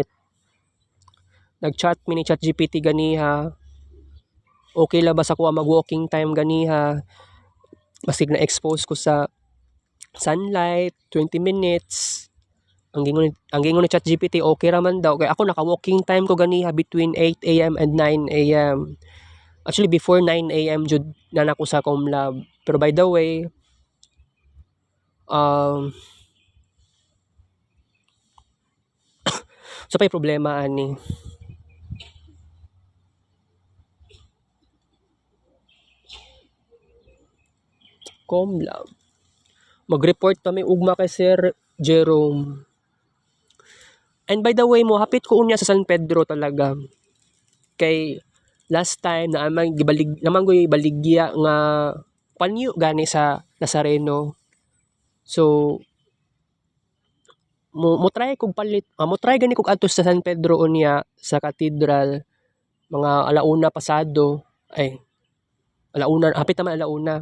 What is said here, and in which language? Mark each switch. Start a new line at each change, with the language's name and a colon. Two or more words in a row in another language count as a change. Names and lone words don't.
Cebuano: Nag-chat mi ni ChatGPT ganiha. Okay la ba sa kuha mag-
English: walking time
Cebuano: ganiha? Basig na-expose ko sa sunlight, 20 minutes. Ang gingon ni ChatGPT okay ra man daw kay ako naka-
English: walking time
Cebuano: ko ganiha
English: between 8 AM and 9 AM. Actually before 9 AM
Cebuano: jud na nako sa Comlab.
English: Pero by the way,
Cebuano: sa pay problema ani. Comlab. Mag-report kami ugma kay Sir Jerome.
English: And by the way mo hapit ko unya sa San Pedro talaga.
Cebuano: Kay last time naman ko'y baligya nga panyo gani sa Nazareno. So mo try kog palit, mo try gani kog adto sa San Pedro unya sa Cathedral mga alauna pasado ay alauna hapit naman alauna.